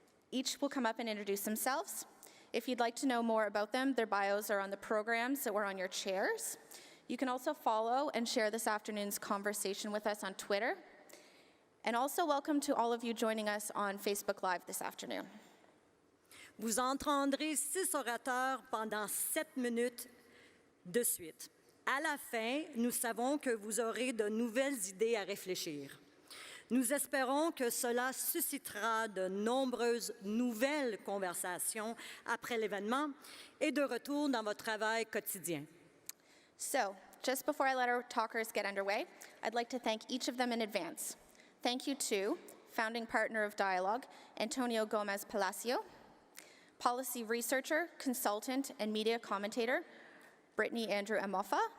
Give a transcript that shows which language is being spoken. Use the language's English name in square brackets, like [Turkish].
[English] Each will come up and introduce themselves. If you'd like to know more about them, their bios are on the programs that were on your chairs. You can also follow and share this afternoon's conversation with us on Twitter. And also welcome to all of you joining us on Facebook Live this afternoon. [French] Vous entendrez 6 orateurs pendant 7 minutes de suite. À la fin, nous savons que vous aurez de nouvelles idées à réfléchir. Nous espérons que cela suscitera de nombreuses nouvelles conversations après l'événement et de retour dans votre travail quotidien. [English] So, just before I let our talkers get underway, I'd like to thank each of them in advance. Thank you to founding partner of DIALOG, Antonio Gomez Palacio, policy researcher, consultant, and media commentator, Brittany Andrew Amofa,